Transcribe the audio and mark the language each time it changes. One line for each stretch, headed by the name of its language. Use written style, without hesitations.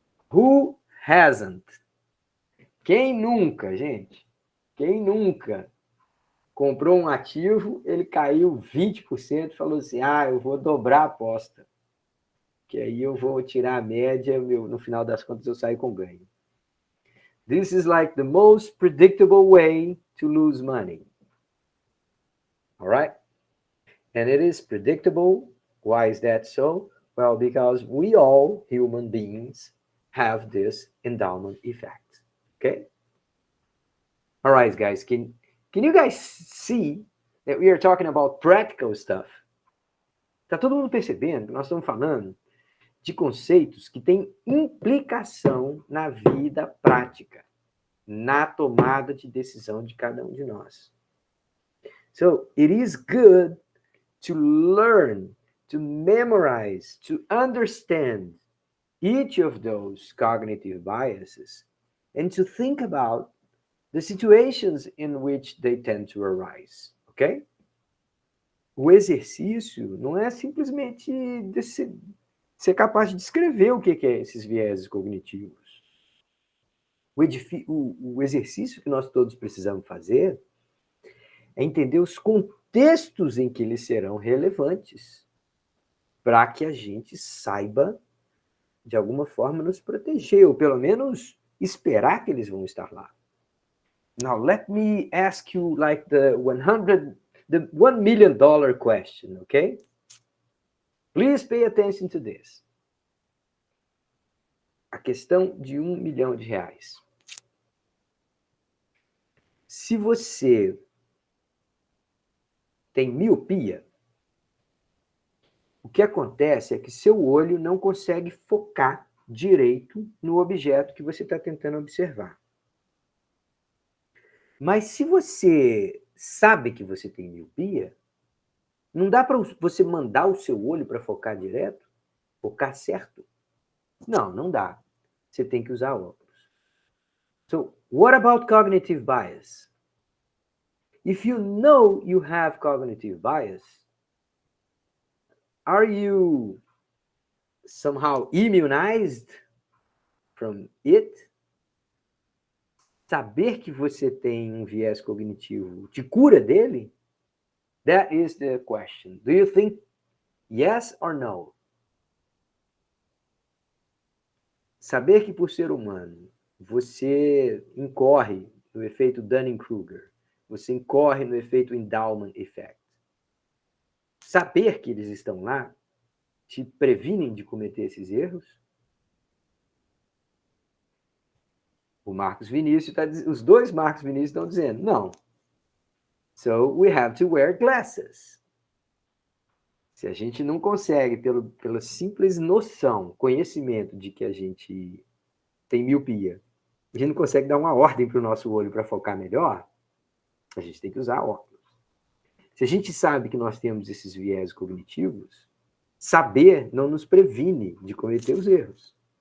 English: Who hasn't?
Portuguese: Quem nunca, gente? Quem nunca comprou um ativo, ele caiu 20%, falou assim, eu vou dobrar a aposta. Que aí eu vou tirar a média, no final das contas eu saio com ganho.
English: This is like the most predictable way to lose money. All right? And it is predictable. Why is that so? Well, because we all, human beings, have this endowment effect. Okay? All right, guys. Can you guys see that we are talking about practical stuff?
Portuguese: Tá todo mundo percebendo que nós estamos falando de conceitos que têm implicação na vida prática, na tomada de decisão de cada um de nós.
English: So, it is good to learn, to memorize, to understand each of those cognitive biases and to think about the situations in which they tend to arise, ok?
Portuguese: O exercício não é simplesmente ser capaz de descrever o que é esses vieses cognitivos. O exercício que nós todos precisamos fazer é entender os contextos em que eles serão relevantes para que a gente saiba, de alguma forma, nos proteger, ou pelo menos esperar que eles vão estar lá.
English: Now, let me ask you like the $1 million question, okay? Please pay attention to this.
Portuguese: A questão de R$1 milhão. Se você tem miopia, o que acontece é que seu olho não consegue focar direito no objeto que você está tentando observar. Mas se você sabe que você tem miopia, não dá para você mandar o seu olho para focar direto? Focar certo? Não dá. Você tem que usar óculos.
English: So, what about cognitive bias? If you know you have cognitive bias, are you somehow immunized from it?
Portuguese: Saber que você tem um viés cognitivo te cura dele?
English: That is the question. Do you think yes or no?
Portuguese: Saber que por ser humano você incorre no efeito Dunning-Kruger, você incorre no efeito endowment effect. Saber que eles estão lá te previnem de cometer esses erros? O Marcos Vinícius os dois Marcos Vinícius estão dizendo não.
English: So we have to wear glasses.
Portuguese: Se a gente não consegue, pela simples noção, conhecimento de que a gente tem miopia, a gente não consegue dar uma ordem para o nosso olho para focar melhor, a gente tem que usar óculos. Se a gente sabe que nós temos esses viés cognitivos, saber não nos previne de cometer os erros.